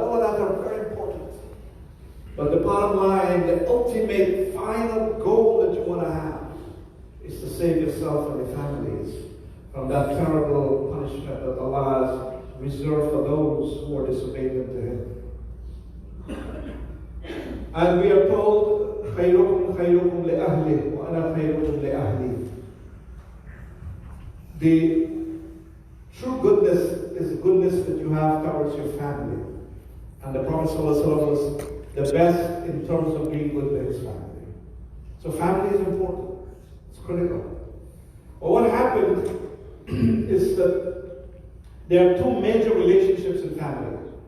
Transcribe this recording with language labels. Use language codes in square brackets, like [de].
[en] All of that are very important. But the bottom line, the ultimate final goal that you want to have is to save yourself and your families from that terrible punishment that Allah has reserved for those who are disobedient to Him. And we are told, [ar] خَيْرُكُمْ خَيْرُكُمْ لِأَهْلِهِ وَأَنَا خَيْرُكُمْ لِأَهْلِي. [en] The true goodness is the goodness that you have towards your family. And the Prophet ﷺ was the best in terms of being good to his family. So family is important. It's critical. But what happened is that there are two major relationships in family.